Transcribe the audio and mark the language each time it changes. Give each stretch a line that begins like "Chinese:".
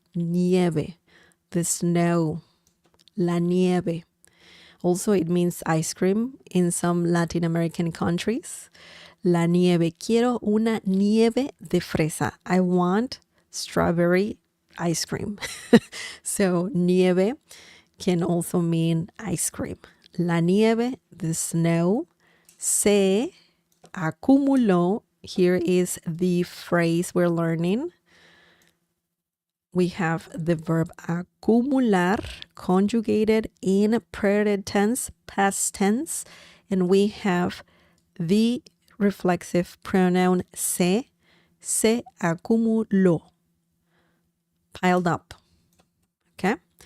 English: The snow.
Spanish: La nieve.
English: Also, it means ice cream in some Latin American countries.
Spanish: La nieve. Quiero una nieve de fresa.
English: I want strawberry ice cream. So, nieve can also mean ice cream.
Spanish: La nieve,
English: the snow.
Spanish: Se acumuló.
English: Here is the phrase we're learning. We have the verb acumular conjugated in preterite tense, past tense, and we have the reflexive pronoun se acumuló, piled up. Okay?